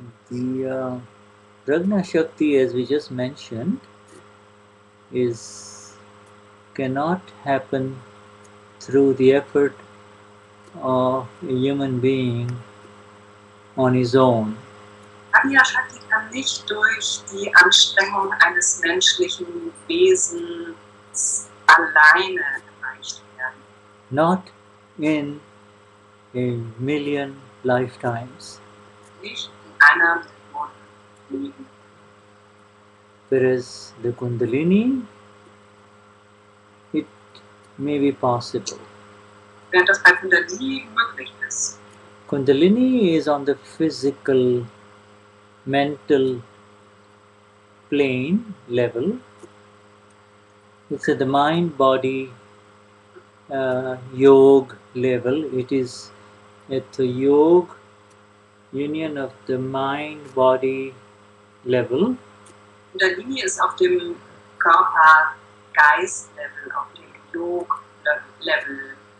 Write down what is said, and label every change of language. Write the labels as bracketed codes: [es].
[en] The Prajna Shakti, as we just mentioned, cannot happen through the effort of a human being on his own. [de] Prajna Shakti kann nicht durch die Anstrengung eines menschlichen Wesens alleine erreicht werden. [en] Not in a million lifetimes. [de] Nicht in einer Million Leben. [en] Whereas the Kundalini, it may be possible. [de] Während das bei Kundalini möglich ist. [en] Kundalini is on the physical, mental plane level. It's at the mind-body yoga level. It is at the yoga union of the mind-body level. [de] Kundalini ist auf dem Körper-Geist-Level, auf dem Yoga-Level.